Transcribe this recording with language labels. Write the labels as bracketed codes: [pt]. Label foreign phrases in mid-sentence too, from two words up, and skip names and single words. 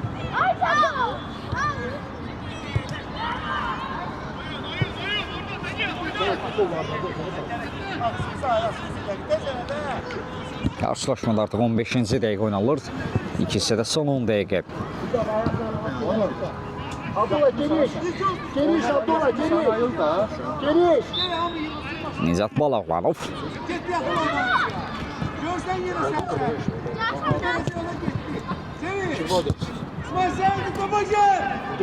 [az] Qarşılaşmada artıq 15-ci dəqiqə oynanılır. İkisi də son 10 dəqiqə. Abdullah geniş. Geniş Abdullah geniş. Geniş. Nizat Balaoğlanov. [tr] Git yakın ona. Görsen yine sen. Çevir. İsmail sen git babacığım.